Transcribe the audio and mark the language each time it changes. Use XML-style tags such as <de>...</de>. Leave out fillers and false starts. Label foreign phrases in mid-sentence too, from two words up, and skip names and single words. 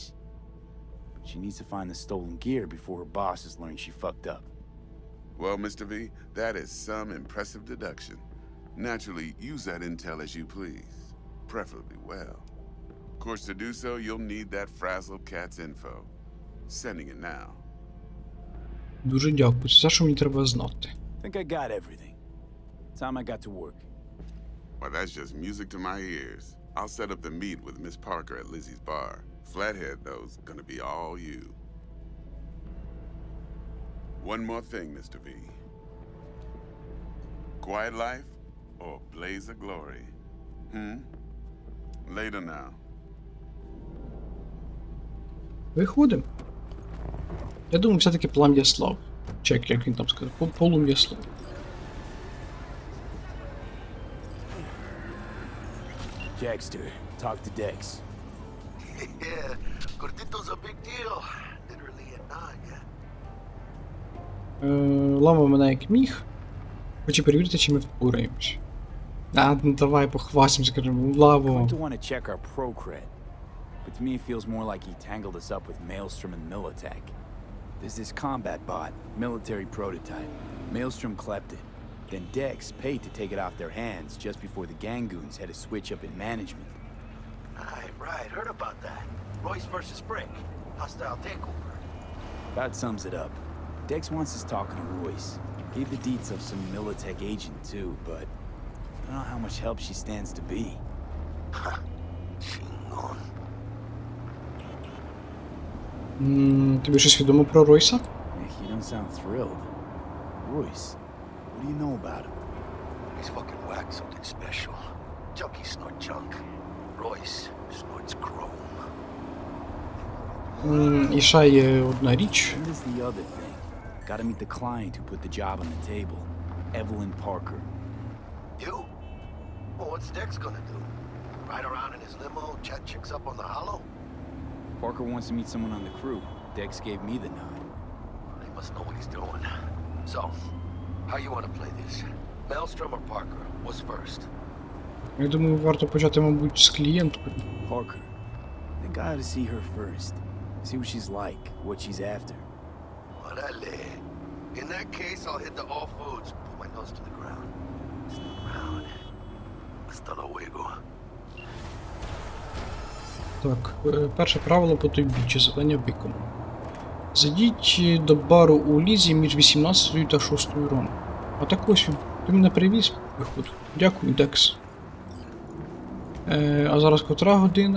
<en>But she needs to find the stolen gear before her bosses learn she fucked up. Well, Mr. V, that is some impressive deduction. Naturally, use that intel as you please. Preferably well. Of course, to do so, you'll need that frazzled cat's info. Sending it now.</en> <uk>Дуже дякую. Це все, що мені треба знати.</uk> <en>Think I got everything. Time I got to work. Well, that's just music to my ears. I'll set up the meet with Miss Parker at Lizzie's bar. Flathead, though's gonna be all you. One more thing, Mr. V. Quiet life or blaze of glory? Later now.</en> <uk>Виходимо. Я думаю, все-таки плам'я слав. Чек, як він там сказав. Полум'я слав.</uk> <en>Jackster, talk to Dex. Yeah, Gordito's a big deal. Literally a nine.</en> <uk>Ламав мене як міг. Хочу перевірити, чи ми впораємось. Ну давай похвастимося, скажемо, Лаво.</uk> <en>I want to check our pro cred, but to me it feels more like he tangled us up with Maelstrom and Militech. There's this combat bot, military prototype. Maelstrom clept it. Then Dex paid to take it off their hands just before the Gangoons had a switch up in management. Right, heard about that. Royce versus Brick. Hostile takeover. That sums it up. Dex wants us talking to Royce. Gave the deets of some Militech agent too, but I don't know how much help she stands to be. Chingon.</en> <uk>Тобі щось відомо про Ройса?</uk> <en>You don't sound thrilled. Royce, what do you know about him? He's fucking whack, something special. Junkies snort junk. Royce snorts chrome.</en> <uk>І ще є одна річ.</uk> <en>And there's the other thing. Gotta meet the client who put the job on the table. Evelyn Parker. You? Well, what's Dex gonna do? Ride around in his limo, chat chicks up on the hollow? Parker wants to meet someone on the crew. Dex gave me the nod. He must know what he's doing. So, how you want to play this? Maelstrom or Parker? What's first?</en> <uk>Я думаю, варто почати, мабуть, з клієнткою.</uk> <en>Parker. I think I ought to see her first. See what she's like, what she's after. Orale. In that case, I'll hit the all foods. Put my nose to the ground. Stick around.</en> <es>Hasta luego.</es> <uk>Так, перше правило по тобі, чи завдання виконано. Зайдіть до бару у Лізі між 18 та 6 ранку. А так ось він. Ти мене привіз, виходить. Дякую, Декс. А зараз котра година?</uk>